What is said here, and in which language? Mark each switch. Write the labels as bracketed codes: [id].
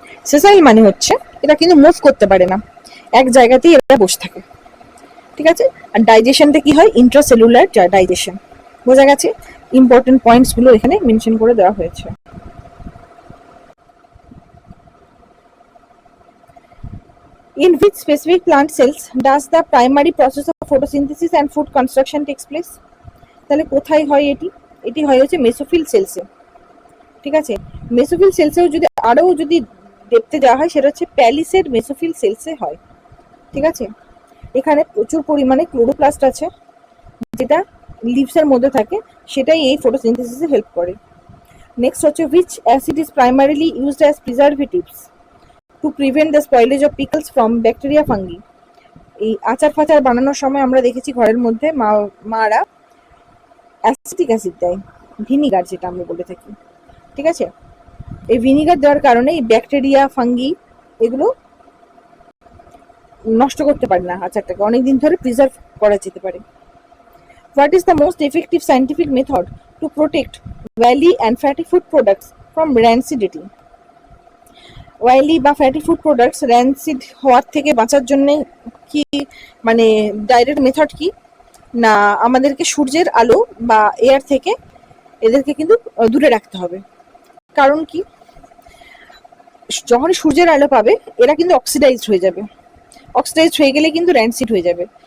[bn] সেসাইল মানে হচ্ছে এরা কিন্তু মুভ করতে পারে না, এক জায়গাতেই এরা বসে থাকে, ঠিক আছে। আর ডাইজেশনটা কি হয়, ইন্ট্রাসেলুলার ডাইজেশন, বোঝা গেছে। ইম্পর্টেন্ট পয়েন্টস গুলো এখানে মেনশন করে দেওয়া হয়েছে। [en] In which specific plant cells does the primary process of photosynthesis and food construction takes place? [bn] তাহলে কোথায় হয় এটি, এটি হয় হচ্ছে মেসোফিল সেলসে, ঠিক আছে। মেসোফিল সেলসেও যদি আরও যদি দেখতে যাওয়া হয়, সেটা হচ্ছে প্যালিসেড মেসোফিল সেলসে হয়, ঠিক আছে। এখানে প্রচুর পরিমাণে ক্লোরোপ্লাস্ট আছে, যেটা লিভসের মধ্যে থাকে, সেটাই এই ফটোসিনথেসিসে হেল্প করে। নেক্সট হচ্ছে [en] which acid is primarily used as preservatives to prevent the spoilage of pickles from bacteria fungi? [bn] এই আচার ফাচার বানানোর সময় আমরা দেখেছি ঘরের মধ্যে মারা অ্যাসিটিক অ্যাসিড দেয়, ভিনিগার যেটা আমরা বলে থাকি, ঠিক আছে। এই ভিনিগার দেওয়ার কারণে এই ব্যাকটেরিয়া, ফাঙ্গি এগুলো নষ্ট করতে পারে না, আচারটাকে অনেকদিন ধরে প্রিজার্ভ করা যেতে পারে। [en] What is the most effective scientific method to protect oily and fatty food products from rancidity? [bn] Oily বা ফ্যাটি ফুড প্রোডাক্টস র্যান্সিড হওয়ার থেকে বাঁচার জন্য কি, মানে ডাইরেক্ট মেথড কি না, আমাদেরকে সূর্যের আলো বা এয়ার থেকে এদেরকে কিন্তু দূরে রাখতে হবে। কারণ কি, যখন সূর্যের আলো পাবে এরা কিন্তু অক্সিডাইজড হয়ে যাবে, অক্সিডাইজড হয়ে গেলে কিন্তু র্যান্সিড হয়ে যাবে।